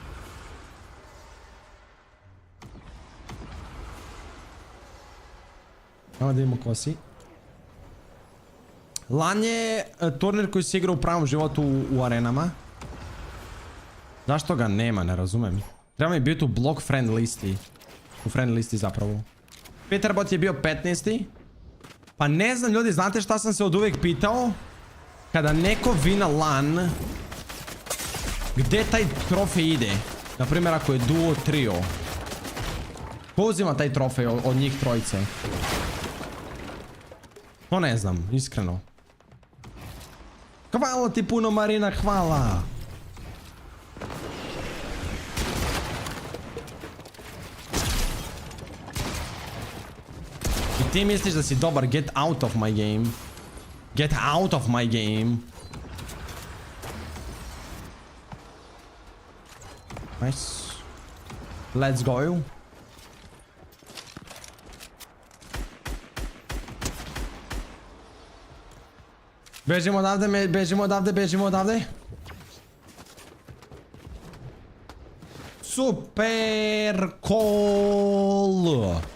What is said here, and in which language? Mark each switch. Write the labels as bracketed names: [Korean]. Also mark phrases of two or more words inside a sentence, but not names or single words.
[Bosnian] Ajmo da vidimo ko si. LAN je turnir koji se igra u pravom životu u arenama. Zašto ga nema, ne razumem. Treba mi biti u [English] block friend [Bosnian] listi. U friend listi zapravo. Peterbot je bio 15. Pa ne znam, ljudi, znate šta sam se od uvijek pitao? Kada neko vina LAN, gdje taj trofej ide? Naprimjer, ako je duo, trio. Ko uzima taj trofej od njih trojice? To ne znam, iskreno. Hvala ti puno, Marina, hvala. I ti misliš da si dobar, [English] get out of my game. Get out of my game. Nice. Let's go. [Bosnian] Bežimo odavde, bežimo odavde, bežimo odavde. [English] Super cool.